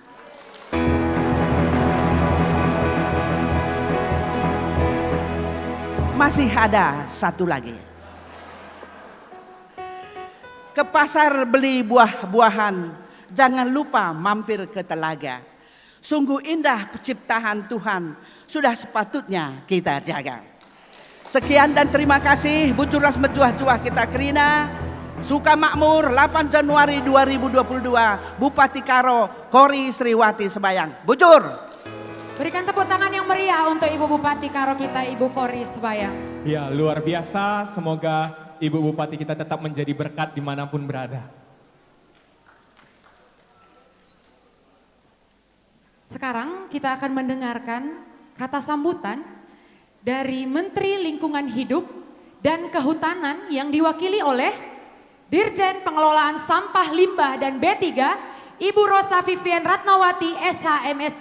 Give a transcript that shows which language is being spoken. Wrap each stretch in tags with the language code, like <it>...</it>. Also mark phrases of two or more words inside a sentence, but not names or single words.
<id>Masih ada satu lagi. Ke pasar beli buah-buahan, jangan lupa mampir ke telaga. Sungguh indah penciptaan Tuhan, sudah sepatutnya kita jaga. Sekian dan terima kasih.</id> <btx>Bujuras mejuah-juah kita Krina, Sukamakmur 8 Januari 2022, Bupati Karo, Kori Sriwati Sebayang. Bujur.</btx> <id>Berikan tepuk tangan yang meriah untuk Ibu Bupati Karo kita, Ibu Kori Sebayang. Ya, luar biasa. Semoga Ibu Bupati kita tetap menjadi berkat dimanapun berada. Sekarang kita akan mendengarkan kata sambutan dari Menteri Lingkungan Hidup dan Kehutanan yang diwakili oleh Dirjen Pengelolaan Sampah Limbah dan B3, Ibu Rosa Vivian Ratnawati, SHMSD.</id>